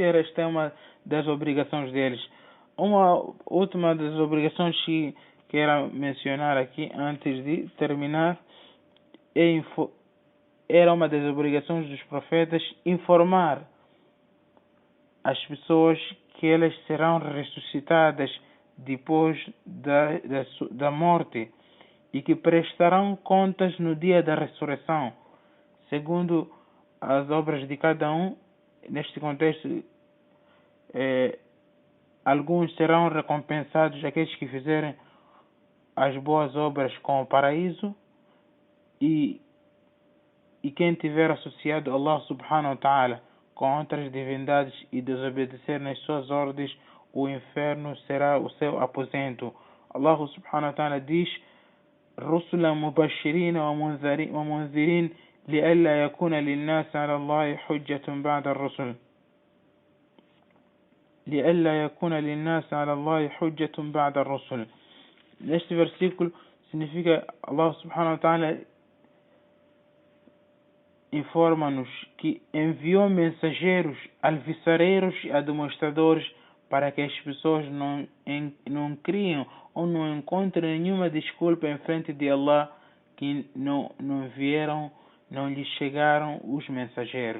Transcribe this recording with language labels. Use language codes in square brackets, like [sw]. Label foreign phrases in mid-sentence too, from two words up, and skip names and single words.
[pt] Esta é uma das obrigações deles. Uma última das obrigações que quero mencionar aqui antes de terminar era uma das obrigações dos profetas informar as pessoas que elas serão ressuscitadas depois da morte e que prestarão contas no dia da ressurreição, segundo as obras de cada um. Neste contexto, alguns serão recompensados, aqueles que fizerem as boas obras com o paraíso, e quem tiver associado a Allah [ar] سبحانه وتعالى [pt] com outras divindades e desobedecer nas suas ordens, o inferno será o seu aposento. [ar] Allah سبحانه وتعالى diz: رسلا مبشرين ومنذرين لئلا يكون للناس على الله حجة بعد الرسل لئلا يكون للناس على الله حجة بعد الرسل. [pt] Neste versículo significa Allah [ar] سبحانه وتعالى [pt] informa-nos que enviou mensageiros, alvissareiros e demonstradores para que as pessoas não criam ou não encontrem nenhuma desculpa em frente de Allah que não vieram, não lhes chegaram os mensageiros.